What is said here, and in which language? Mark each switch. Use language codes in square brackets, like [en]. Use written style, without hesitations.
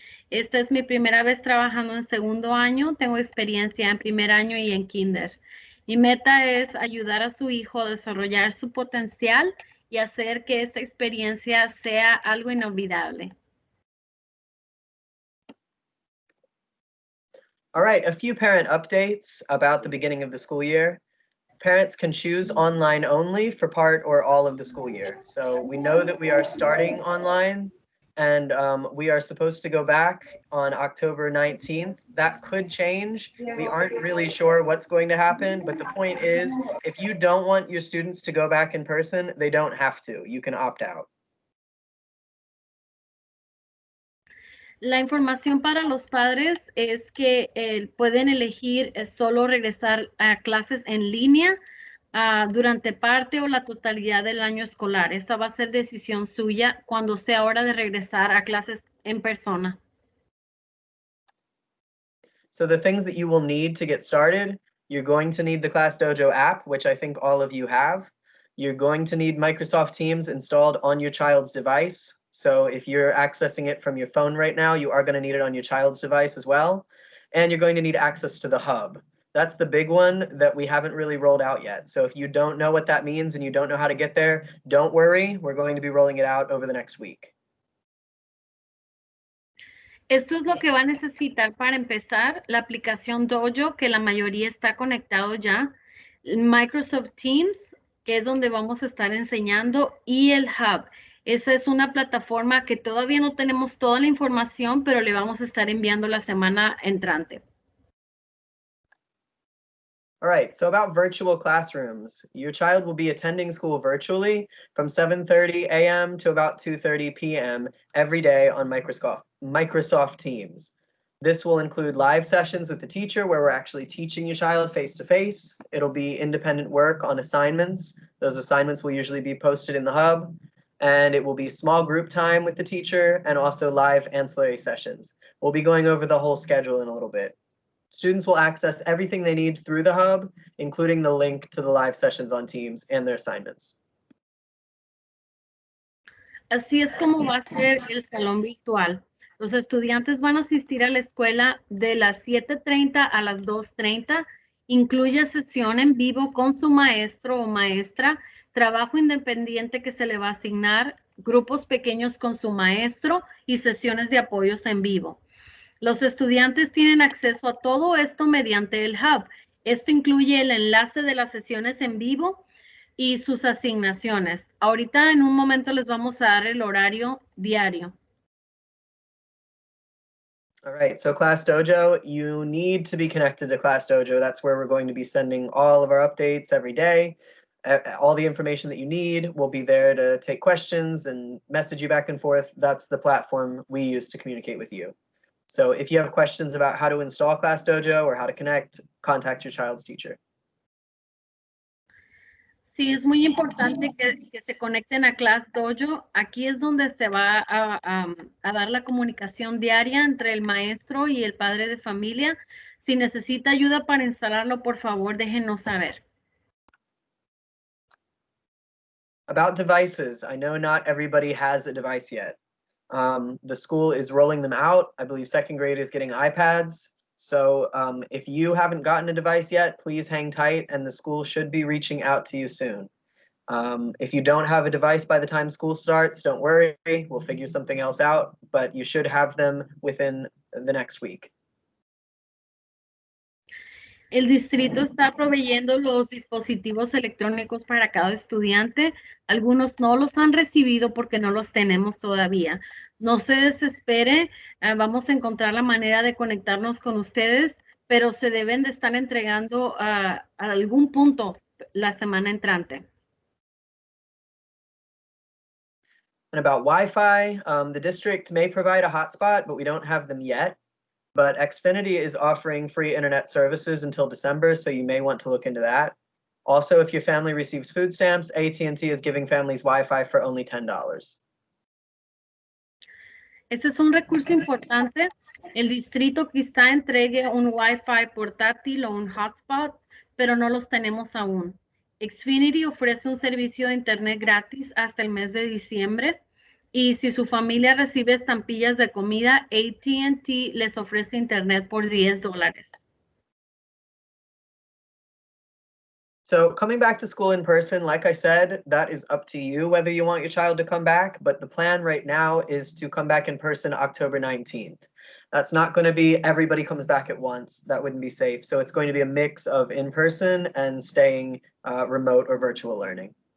[es] Esta es mi primera vez trabajando en segundo año. Tengo experiencia en primer año y en kinder. Mi meta es ayudar a su hijo a desarrollar su potencial y hacer que esta experiencia sea algo inolvidable. [en] All right, a few parent updates about the beginning of the school year. Parents can choose online only for part or all of the school year. So we know that we are starting online and we are supposed to go back on October 19th. That could change. We aren't really sure what's going to happen, but the point is, if you don't want your students to go back in person, they don't have to. You can opt out. [es] La información para los padres es que pueden elegir solo regresar a clases en línea durante parte o la totalidad del año escolar. Esta va a ser decisión suya cuando sea hora de regresar a clases en persona. [en] So the things that you will need to get started, you're going to need the Class Dojo app, which I think all of you have. You're going to need Microsoft Teams installed on your child's device. So if you're accessing it from your phone right now, you are going to need it on your child's device as well. And you're going to need access to the hub. That's the big one that we haven't really rolled out yet. So if you don't know what that means and you don't know how to get there, don't worry. We're going to be rolling it out over the next week. [es] Esto es lo que va a necesitar para empezar, la aplicación Dojo, que la mayoría está conectado ya, Microsoft Teams, que es donde vamos a estar enseñando, y el Hub. Esa es una plataforma que todavía no tenemos toda la información, pero le vamos a estar enviando la semana entrante. [en] All right, so about virtual classrooms. Your child will be attending school virtually from 7:30 a.m. to about 2:30 p.m. every day on Microsoft Teams. This will include live sessions with the teacher where we're actually teaching your child face-to-face. It'll be independent work on assignments. Those assignments will usually be posted in the hub. And it will be small group time with the teacher and also live ancillary sessions. We'll be going over the whole schedule in a little bit. Students will access everything they need through the hub, including the link to the live sessions on Teams and their assignments. [es] Así es como va a ser el salón virtual. Los estudiantes van a asistir a la escuela de las 7:30 a las 2:30. Incluye sesión en vivo con su maestro o maestra, trabajo independiente que se le va a asignar, grupos pequeños con su maestro y sesiones de apoyos en vivo. Los estudiantes tienen acceso a todo esto mediante el Hub. Esto incluye el enlace de las sesiones en vivo y sus asignaciones. Ahorita en un momento les vamos a dar el horario diario. [en] All right, so Class Dojo, you need to be connected to Class Dojo. That's where we're going to be sending all of our updates every day. All the information that you need will be there to take questions and message you back and forth. That's the platform we use to communicate with you. So if you have questions about how to install Class Dojo or how to connect, contact your child's teacher. [es] Sí, es muy importante que se conecten a Class Dojo. Aquí es donde se va a dar la comunicación diaria entre el maestro y el padre de familia. Si necesita ayuda para instalarlo, por favor, déjenos saber. [en] About devices, I know not everybody has a device yet. The school is rolling them out. I believe second grade is getting iPads. So if you haven't gotten a device yet, please hang tight and the school should be reaching out to you soon. If you don't have a device by the time school starts, don't worry, we'll figure something else out, but you should have them within the next week. [es] El distrito está proveyendo los dispositivos electrónicos para cada estudiante. Algunos no los han recibido porque no los tenemos todavía. No se desespere, vamos a encontrar la manera de conectarnos con ustedes, pero se deben de estar entregando a algún punto la semana entrante. [en] And about Wi-Fi, the district may provide a hotspot, but we don't have them yet. But Xfinity is offering free internet services until December, so you may want to look into that. Also, if your family receives food stamps, AT&T is giving families Wi-Fi for only $10. [es] Este es un recurso importante. El distrito quizá entregue un Wi-Fi portátil o un hotspot, pero no los tenemos aún. Xfinity ofrece un servicio de internet gratis hasta el mes de diciembre. Y si su familia recibe estampillas de comida, AT&T les ofrece internet por $10. [en] So coming back to school in person, like I said, that is up to you whether you want your child to come back, but the plan right now is to come back in person October 19th. That's not going to be everybody comes back at once. That wouldn't be safe. So it's going to be a mix of in-person and staying remote or virtual learning.